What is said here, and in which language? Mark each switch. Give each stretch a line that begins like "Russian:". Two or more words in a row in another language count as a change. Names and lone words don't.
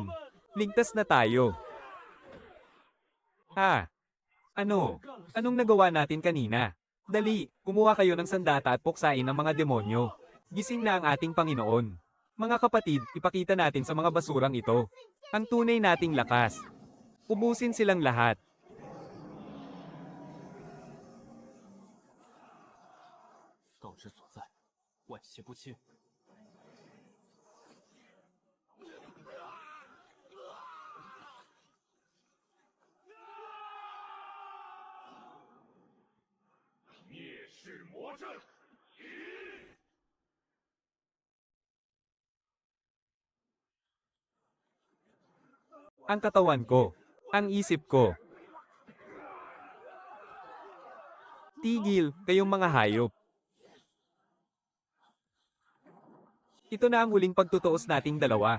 Filipino: Ligtas na tayo. Ano? Anong nagawa natin kanina? Dali, kumuha kayo ng sandata at puksain ang mga demonyo. Gising na ang ating Panginoon. Mga kapatid, ipakita natin sa mga basurang ito ang tunay nating lakas. Ubusin silang lahat.
Chinese: 道之所在，万邪不侵。灭世魔阵。
Filipino: Ang katawan ko. Ang isip ko. Tigil, kayong mga hayop. Ito na ang huling pagtutuos nating dalawa.